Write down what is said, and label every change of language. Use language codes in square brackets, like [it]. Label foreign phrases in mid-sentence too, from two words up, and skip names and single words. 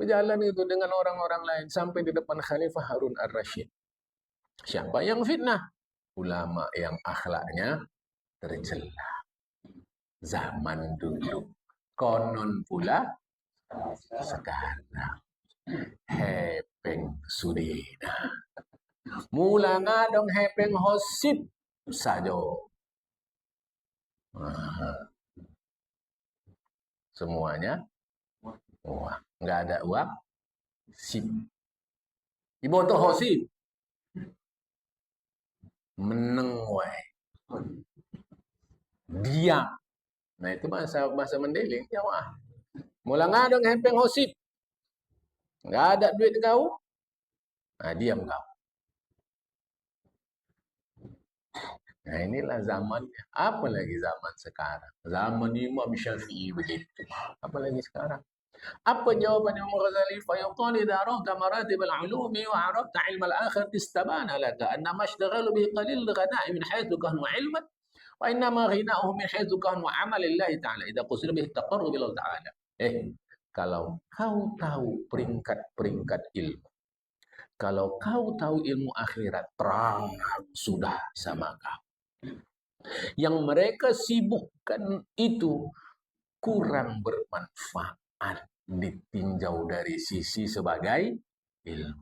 [id] Berjalan itu dengan orang-orang lain sampai di depan Khalifah Harun ar-Rasyid. Siapa yang fitnah? Ulama yang akhlaknya tercela. Zaman dulu. Konon pula sekarang. [btm] Hepeng Sudina. Mula ngadong hepeng hosip sajo. [id] Semuanya uang. Nggak ada uang, [btm] sip. Iboto hosip. [jv] Meneng wae. [id] Diam. Nah itu bahasa Mendeling, ya wah. [btm] Mula ngadong hepeng hosip. [id] Nggak ada duit kau. Nah diam kau. Nah inilah zamannya. Apa lagi zaman sekarang? Zaman Imam Syafi'i begitu. Apa lagi sekarang? Apa jawaban Imam Ghazali? [ar] فيقال إذا عرفت مراتب العلوم وعرفت علم الآخر استبان لك أن ما اشتغلوا به قليل الغناء من حيث كانوا علما وإنما غناؤهم من حيث كانوا عمل لله تعالى إذا قصد به تقرب إلى تعالى. [id] Kalau kau tahu peringkat-peringkat ilmu, kalau kau tahu ilmu akhirat, terang sudah sama kau. Yang mereka sibukkan itu kurang bermanfaat ditinjau dari sisi sebagai ilmu.